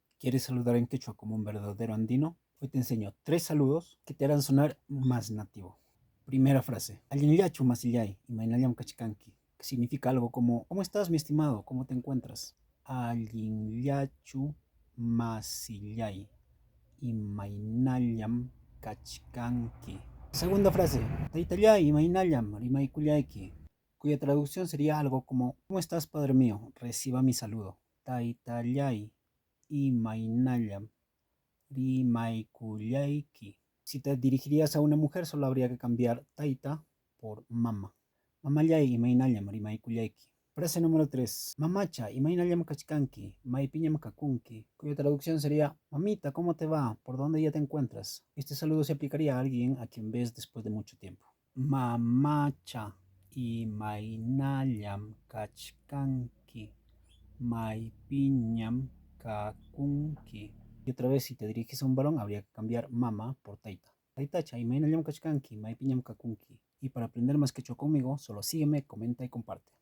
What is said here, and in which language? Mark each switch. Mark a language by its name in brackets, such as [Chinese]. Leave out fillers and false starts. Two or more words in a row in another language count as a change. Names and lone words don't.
[Spanish] ¿Quieres saludar en quechua como un verdadero andino? Hoy te enseño 3 saludos que te harán sonar más nativo. Primera frase. [Quechua] Allinyachu masillay, imaynallam kachikanki, [Spanish] que significa algo como ¿cómo estás, mi estimado? ¿Cómo te encuentras? [Quechua] Allinyachu masillay, imaynallam kachikanki. [Spanish] Segunda frase. [Quechua] Taytallay, imaynallam rimaykullayki, [Spanish] cuya traducción sería algo como ¿cómo estás, padre mío? Reciba mi saludo. [Quechua] Taytallay imaynallam rimaykullayki. [Spanish] Si te dirigirías a una mujer, solo habría que cambiar taita por mama. [Quechua] Mamallay imaynallam rimaykullayki. [Spanish] Frase número 3. [Quechua] Mamacha imaynallam kachkanki, maypiñam kakunki, [Spanish] cuya traducción sería mamita, ¿cómo te va? ¿Por dónde ya te encuentras? Este saludo se aplicaría a alguien a quien ves después de mucho tiempo. [Quechua] Mamacha imaynallam kachkanki, maypiñam kakunki. [Spanish] Y otra vez, si te diriges a un varón, habría que cambiar mama por taita. [Quechua] Taitacha, imaynallam kachkanki, maypiñam kakunki. [Spanish] Y para aprender más quechua conmigo, solo sígueme, comenta y comparte.